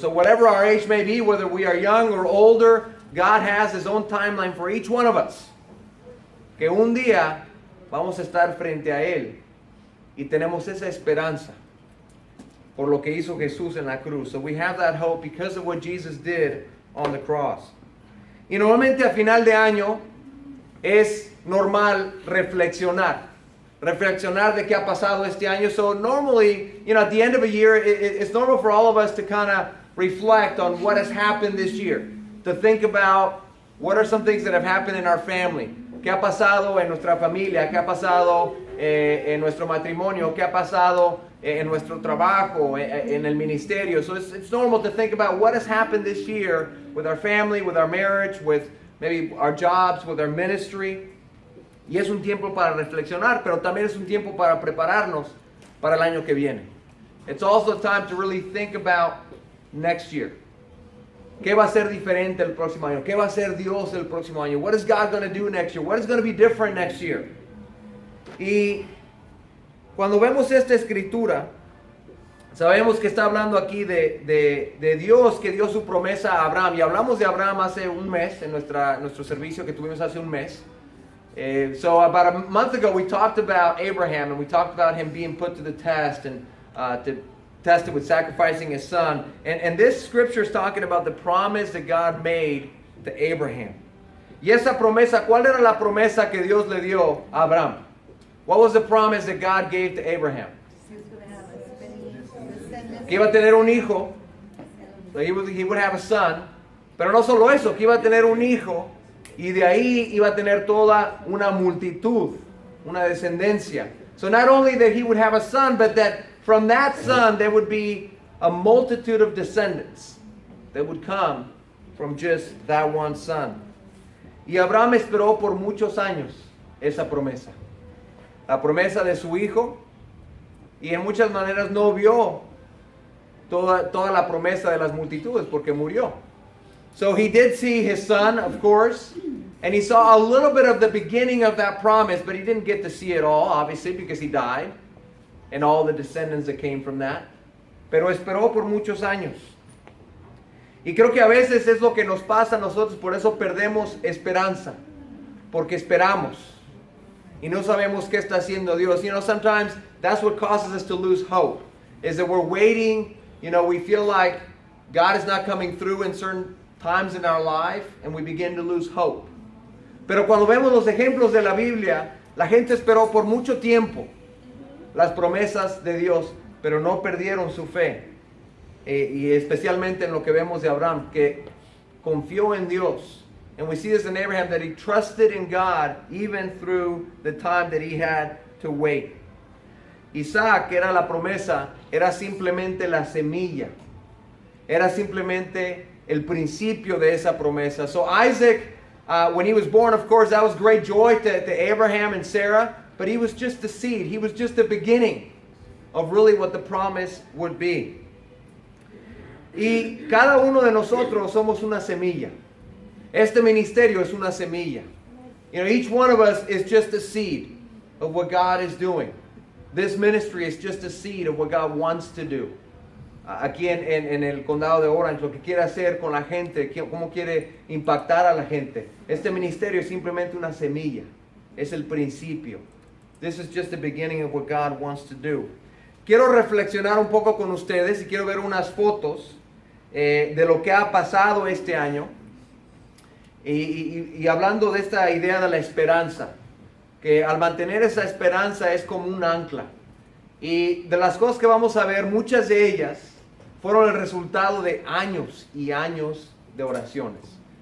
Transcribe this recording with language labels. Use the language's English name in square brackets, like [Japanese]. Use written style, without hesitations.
[English] So whatever our age may be, whether we are young or older, God has His own timeline for each one of us. [Spanish] Que un día vamos a estar frente a Él y tenemos esa esperanza por lo que hizo Jesús en la cruz. [English] So we have that hope because of what Jesus did on the cross. [Spanish] Y normalmente a final de año es normal reflexionar de qué ha pasado este año. [English] So normally, at the end of a year, it's normal for all of us to kind of reflect on what has happened this year. To think about what are some things that have happened in our family. [Spanish] ¿Qué ha pasado en nuestra familia? ¿Qué ha pasado en nuestro matrimonio? ¿Qué ha pasado en nuestro trabajo, en el ministerio? [English] So it's normal to think about what has happened this year with our family, with our marriage, with maybe our jobs, with our ministry. [Spanish] Y es un tiempo para reflexionar, pero también es un tiempo para prepararnos para el año que viene. [English] It's also time to really think about next year. [Spanish] ¿Qué va a ser diferente el próximo año? ¿Qué va a ser Dios el próximo año? [English] What is God going to do next year? What is going to be different next year? [Spanish] Y cuando vemos esta escritura, sabemos que está hablando aquí de Dios que dio su promesa a Abraham. Y hablamos de Abraham hace un mes, en nuestro servicio que tuvimos hace un mes. [English] So about a month ago we talked about Abraham, and we talked about him being put to the test and tested with sacrificing his son. And this scripture is talking about the promise that God made to Abraham. [Spanish] Y esa promesa, ¿cuál era la promesa que Dios le dio a Abraham? [English] What was the promise that God gave to Abraham? [Spanish] Que iba a tener un hijo. [English] So he would have a son. [Spanish] Pero no solo eso, que iba a tener un hijo y de ahí iba a tener toda una multitud, una descendencia. [English] So not only that he would have a son, but that from that son there would be a multitude of descendants. that would come from just that one son. [Spanish] Y Abraham esperó por muchos años esa promesa. La promesa de su hijo, y en muchas maneras no vio toda la promesa de las multitudes porque murió. [English] So he did see his son, of course, and he saw a little bit of the beginning of that promise, but he didn't get to see it all, obviously, because he died, and all the descendants that came from that. [Spanish] Pero esperó por muchos años. Y creo que a veces es lo que nos pasa a nosotros, por eso perdemos esperanza, porque esperamos y no sabemos qué está haciendo Dios. [English] You know, sometimes that's what causes us to lose hope, is that we're waiting, you know, we feel like God is not coming through in certain times in our life, and we begin to lose hope. [Spanish] Pero cuando vemos los ejemplos de la Biblia, la gente esperó por mucho tiempo las promesas de Dios, pero no perdieron su fe. Y especialmente en lo que vemos de Abraham, que confió en Dios. [English] And we see this in Abraham, that he trusted in God even through the time that he had to wait. [Spanish] Isaac, que era la promesa, era simplemente la semilla. Era simplemente el principio de esa promesa. [English] So Isaac, when he was born, of course, that was great joy to Abraham and Sarah, but he was just the seed. He was just the beginning of really what the promise would be. [Spanish] Y cada uno de nosotros somos una semilla. Este ministerio es una semilla. [English] You know, each one of us is just a seed of what God is doing. This ministry is just a seed of what God wants to do. [Spanish] Aquí en el condado de Orange, lo que quiere hacer con la gente, cómo quiere impactar a la gente. Este ministerio es simplemente una semilla. Es el principio. [English] This is just the beginning of what God wants to do. [Spanish] Quiero reflexionar un poco con ustedes y quiero ver unas fotos de lo que ha pasado este año. Y hablando de esta idea de la esperanza, que al mantener esa esperanza es como un ancla. Y de las cosas que vamos a ver, muchas de ellas fueron el resultado de años y años de oraciones.